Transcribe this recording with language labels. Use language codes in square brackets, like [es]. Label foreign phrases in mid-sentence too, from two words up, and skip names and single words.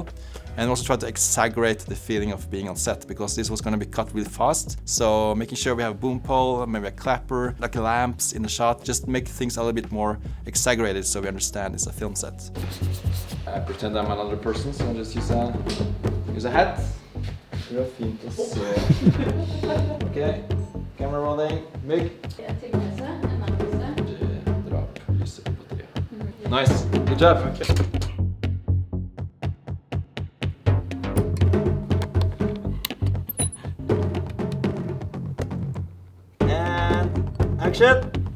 [en] And also tried to exaggerate the feeling of being on set, because this was going to be cut really fast. So making sure we have a boom pole, maybe a clapper, like lamps in the shot, just make things a little bit more exaggerated so we understand it's a film set. I pretend I'm another person, so I'll just use a hat. [no] Det er fint å se. Ok, [en] camera rolling, [no] mygg. Dra opp lyset på batteriet. [en] Nice, good job. And action!